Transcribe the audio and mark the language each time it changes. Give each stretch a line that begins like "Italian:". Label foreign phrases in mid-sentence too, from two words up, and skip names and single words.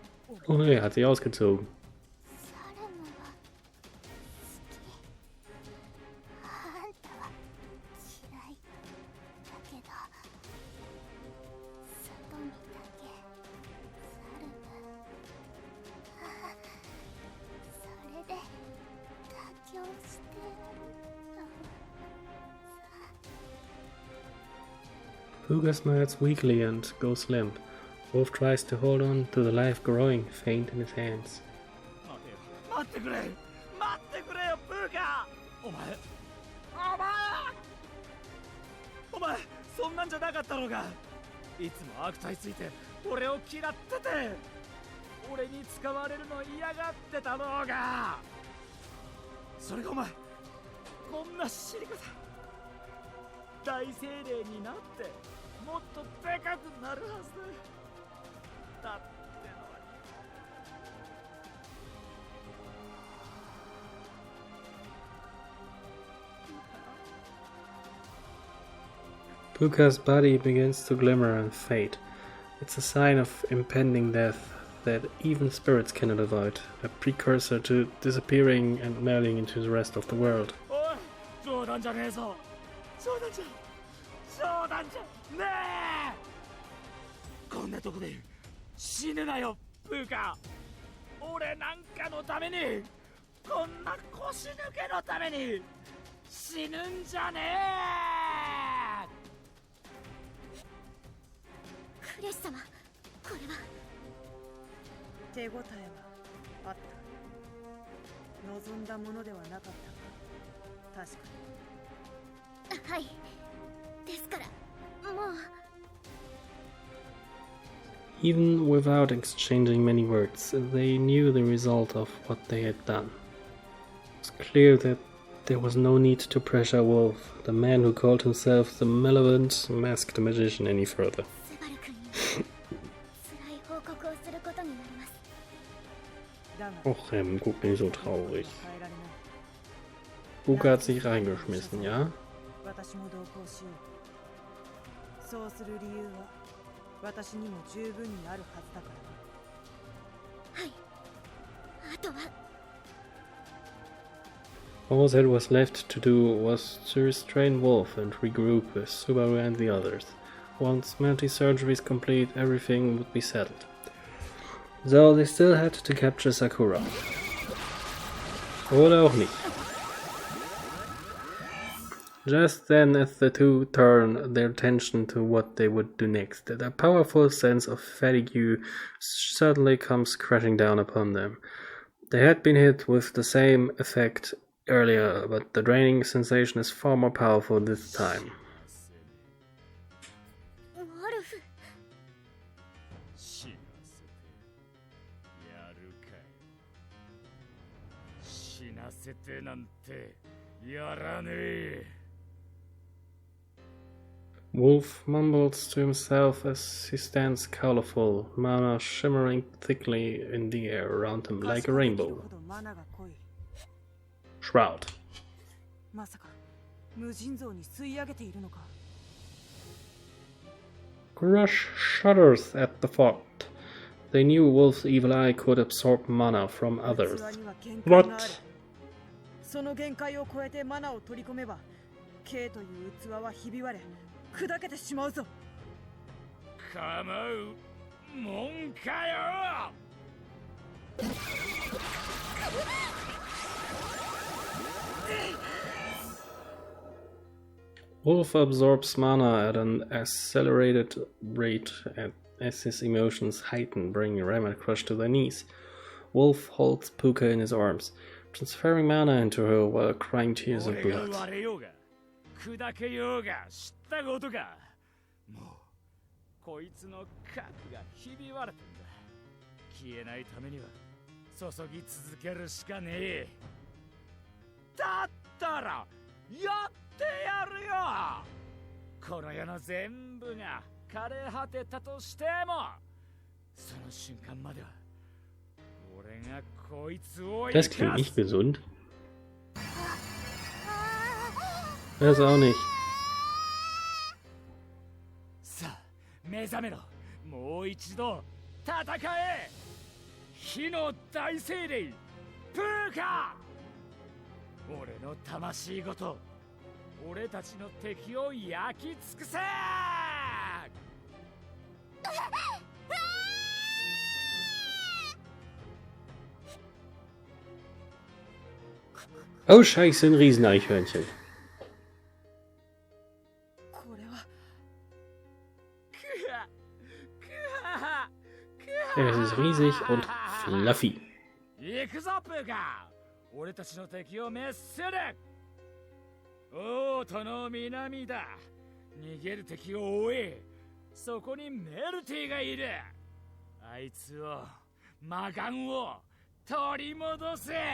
German: Oh nee, hat sich ausgezogen.
Japanese: サルムは好き。あんたは嫌いだけど、外見だけサルム。それで妥協してたのさ。
English: Puka smiles weakly and goes limp. Wolf tries to hold on to the life growing faint in his hands.
Japanese: 待ってくれよプーカー。お前そんなんじゃなかったのか。いつも悪態ついて俺を嫌ってて、俺に使われるの嫌がってたのが。それがお前こんな知り方、大精霊になってもっとでかくなるはずだってのに。
English: Puka's body begins to glimmer and fade. It's a sign of impending death that even spirits cannot avoid, a precursor to disappearing and melding into the rest of the world.
Japanese: おい、冗談じゃねえぞ。冗談じゃねえ。こんなとこで死ぬなよプーカー。俺なんかのために、こんな腰抜けのために死ぬんじゃねえ。クレス様、これは手応えはあった。望んだものではなかったが、確かに。はい。ですからもう。
English: Even without exchanging many words, they knew the result of what they had done. It was clear that there was no need to pressure Wolf, the man who called himself the malevolent, masked magician, any further.
Japanese: スバル君に辛い報告をすることになります。だが
German: Och, guck nicht so traurig.
Japanese: 変えられない。
German: Puka hat sich reingeschmissen, ja?
Japanese: 私も同行しよう。そうする理由は私にも十分にあるはずだからな。はい。あとは
English: All that was left to do was to restrain Wolf and regroup with Subaru and the others. Once mental surgery is complete, everything would be settled. Though they still had to capture Sakura.
German: Oder auch nicht.
English: Just then, as the two turned their attention to what they would do next, a powerful sense of fatigue suddenly comes crashing down upon them. They had been hit with the same effect earlier, but the draining sensation is far more powerful this time.
Japanese: ウォルフ。死なせてやるかい。死なせてなんてやらねえ。
English: Wolf mumbles to himself as he stands colorful, mana shimmering thickly in the air around him like a rainbow.
Japanese: マナが濃い。 Shroud. まさか無尽蔵に吸い上げているのか。 Crush shudders at the thought. They knew Wolf's evil eye could absorb mana from others. 器には限界がある。 What? その限界を超えてマナを取り込めば、K という器はひび割れ、砕けてしまうぞ。構うもんかよ。
English: Wolf absorbs mana at an accelerated rate as his emotions heighten, bringing Ram and Crush to their knees. Wolf holds Puka in his arms, transferring mana into her while crying tears of
Japanese: 俺が
English: blood.
Japanese: 割れようが砕けようが知ったことか。もうこいつの核がひび割れてんだ。消えないためには注ぎ続けるしかねえ。だったらやってやるよ。この世の全部が枯れ果てたとしても、その瞬間までは俺がこいつを
German: Das klingt nicht gesund. Das auch nicht.
Japanese: さあ目覚めろ。もう一度戦え。火の大精霊プーカー。俺の魂ごと俺たちの敵を焼き尽くせ。
German: Oh scheiße, ein Rieseneichhörnchen.
Japanese: これは
German: Es ist riesig und fluffy.
Japanese: 行くぞプーカー。俺たちの敵を滅する。王都の南だ。逃げる敵を追え。そこにメルティがいる。あいつを魔眼を取り戻せ。